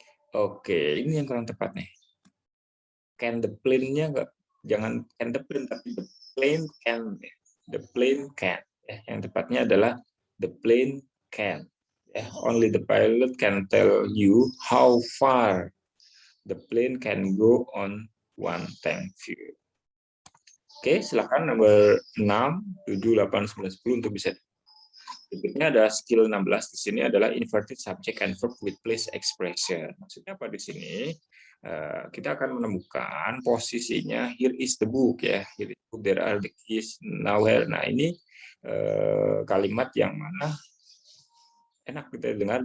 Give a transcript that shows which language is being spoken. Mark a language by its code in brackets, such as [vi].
[id] Oke, ini yang kurang tepat nih. [en] Can the plane-nya enggak, [id] jangan [en] can the plane, [id] tapi [en] the plane can. The plane can. [id] Yang tepatnya adalah [en] the plane can. Only the pilot can tell you how far the plane can go on one tank fuel. [id] Oke, silakan nomor 6, 7, 8, 9, 10 untuk bisa. Berikutnya ada skill 16 di sini adalah [en] inverted subject and verb with place expression. [id] Maksudnya apa di sini? Kita akan menemukan posisinya [en] here is the book [id] ya. [en] Here is the book, there are the keys, nowhere. [id] Nah, ini kalimat yang mana enak kita dengar.